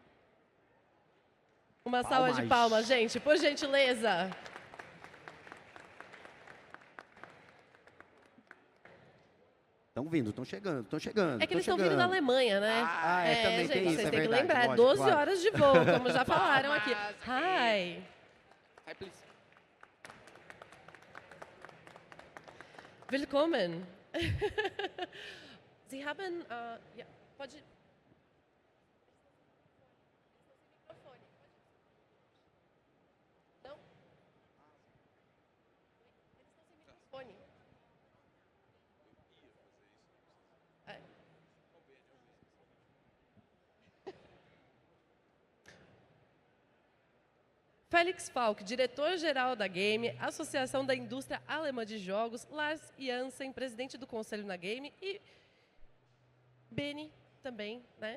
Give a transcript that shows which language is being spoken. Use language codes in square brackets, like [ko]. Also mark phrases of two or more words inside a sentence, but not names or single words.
[pt] Uma salva de palmas, gente, por gentileza. Estão vindo, estão chegando, estão chegando. É que eles estão vindo da Alemanha, né? Também gente, tem isso, vocês é têm que verdade, lembrar, lógico, 12 claro. horas de voo, como já falaram aqui. [en] Hi. Hi, please. [de] Willkommen. Sie haben, ja, [pt] pode... Não? Eles estão sem microfone. Felix Falk, diretor-geral da Game, Associação da Indústria Alemã de Jogos, Lars Jansen, presidente do Conselho na Game, e Benny também, né?